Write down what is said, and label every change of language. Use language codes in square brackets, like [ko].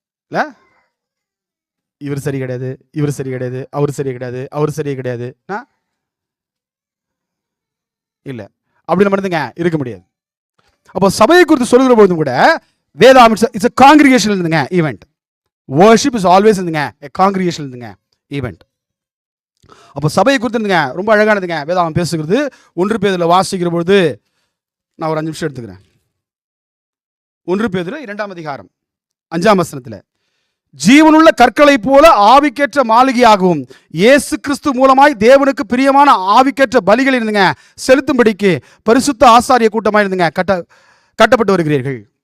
[ta] இல்ல இவர் சரி கிடையாது, இவர் சரி கிடையாது, அவர் சரி கிடையாது, அவர் சரி கிடையாது, இல்ல அப்படி நம்ம இருக்க முடியாது. அப்போ சபையை குறித்து சொல்லுகிற பொழுதும் கூட வேதாம் [en] it's a congregational [ta] இருந்துங்க ஈவெண்ட். [en] worship is always [ta] இருந்துங்க [en] a congregational இருந்துங்க event. [ta] அப்போ சபையை குறித்து இருந்துங்க ரொம்ப அழகானதுங்க வேதாம் பேசுகிறது. 1 பேதுருல வாசிக்கிற பொழுது நான் ஒரு 5 நிமிஷம் எடுத்துக்கிறேன். 1 பேதுரு 2ஆம் அதிகாரம் 5ஆம் வசனத்தில், ஜீவனுள்ள கற்களை போல ஆவிக்கேற்ற மாளிகையாகவும் இயேசு கிறிஸ்து மூலமாய் தேவனுக்கு பிரியமான ஆவிக்கேற்ற பலிகள் இருந்துங்க செலுத்தும்படிக்கு பரிசுத்த ஆசாரிய கூட்டமாக இருந்துங்க கட்டப்பட்டு வருகிறீர்கள்.